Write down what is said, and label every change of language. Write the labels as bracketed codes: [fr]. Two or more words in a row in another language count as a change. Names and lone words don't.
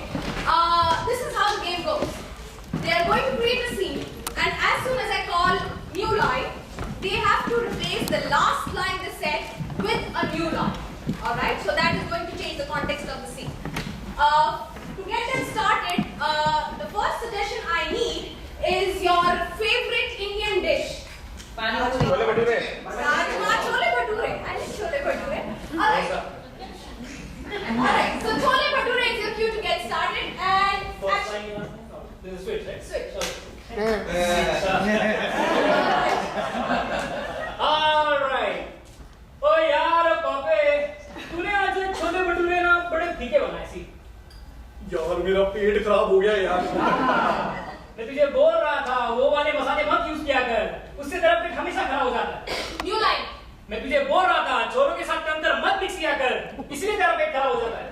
[en] This is how the game goes. They are going to create a scene, and as soon as I call new line, they have to replace the last line they said with a new line. Alright, so that is going to change the context of the scene. To get them started, the first suggestion I need is your favorite Indian dish. Chole bhature. Rajma, chole bhature. I like chole bhature. Alright. Alright, so chole bhature is your cue to get started and First action. line you want? This is switch, right? Switch. Alright. [hi] ओ यार पापे, तूने आज छोले भटूरे ना बड़े फीके बनाए सी। यार मेरा पेट खराब हो गया यार। मैं तुझे बोल रहा था वो वाले मसाले मत यूज किया कर, उससे तेरा पेट हमेशा खराब हो जाता है। [en] New line. [hi] मैं तुझे बोल रहा था छोरों के साथ अंदर मत मिक्स किया कर, इसलिए तेरा पेट खराब हो जाता है।